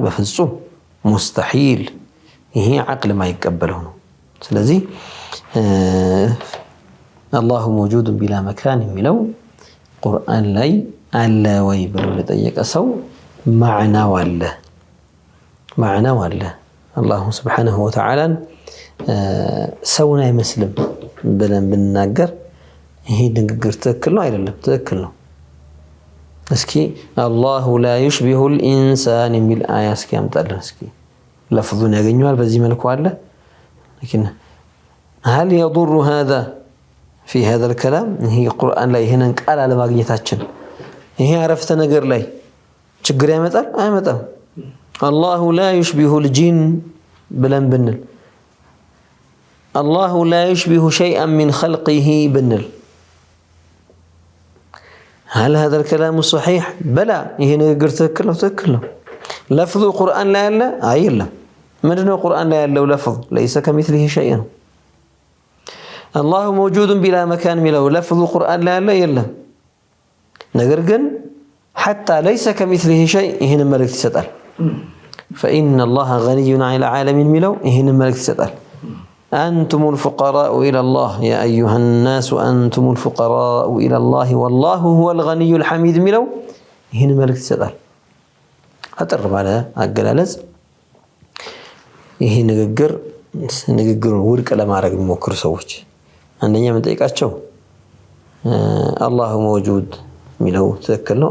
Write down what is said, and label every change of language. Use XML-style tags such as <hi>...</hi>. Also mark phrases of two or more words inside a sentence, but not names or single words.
<am>በፍጹም ሙስተሒል። ይሄ ዓቅል ማይቀበለው ነው። ስለዚህ</am> <ar>الله موجود بلا مكان</ar> <am>የሚለው ቁርአን ላይ አለ ወይ ብሎ ለጠየቀ ሰው ማዕናው አለ።</am> <ar>الله سبحانه وتعالى</ar> <am>ሰውን አይመስልም ብለን ብንናገር ይሄ ንግግር ትክክል ነው አይደለም? ትክክል ነው። እስኪ</am> <ar>الله لا يشبه الإنسان</ar> <am>የሚል አያ እስኪ ያምጣልን። እስኪ ለፍዙን ያገኘዋል በዚህ መልኩ አለ።</am> <ar>لكن هل يضر هذا في هذا الكلام؟</ar> <am>ይሄ ቁርአን ላይ ይሄንን ቃል አለማግኘታችን ይሄ አረፍተ ነገር ላይ ችግር ያመጣል? አይመጣም።</am> <ar>الله لا يشبه الجن</ar> <am>ብለን ብንል፣</am> <ar>الله لا يشبه شيئا من خلقه</ar> <am>ብንል</am> <ar>هل هذا الكلام صحيح؟</ar> <am>بلى ይሄ ንግግር ትክክል ነው። ትክክል ነው። ለፍዙ ቁርአን ላይ አለ? አይደለም። ምንድነው ቁርአን ላይ ያለው ለፍዝ?</am> <ar>ليس كمثله شيء</ar> <am>ነው።</am> <ar>الله موجود بلا مكان</ar> <am>የሚለው ለፍዙ ቁርአን ላይ አለ? የለም። ነገር ግን</am> <ar>حتى ليس كمثله شيء</ar> <am>ይሄን መልእክት ይሰጣል።</am> <ar>فإن الله غني عن العالمين</ar> <am>የሚለው ይሄን መልእክት ይሰጣል።</am> <ar>أنتم الفقراء إلى الله يا أيها الناس أنتم الفقراء إلى الله والله هو الغني الحميد</ar> <am>የሚለው ይሄን መልእክት ይሰጣል። አጥር ባለ አገላለጽ ይሄ ንግግሩን ውድቅ ለማድረግ የሚሞክሩ ሰዎች አንደኛ የምንጠይቃቸው</am> <ar>الله موجود</ar> <am>የሚለው ትክክል ነው?</am>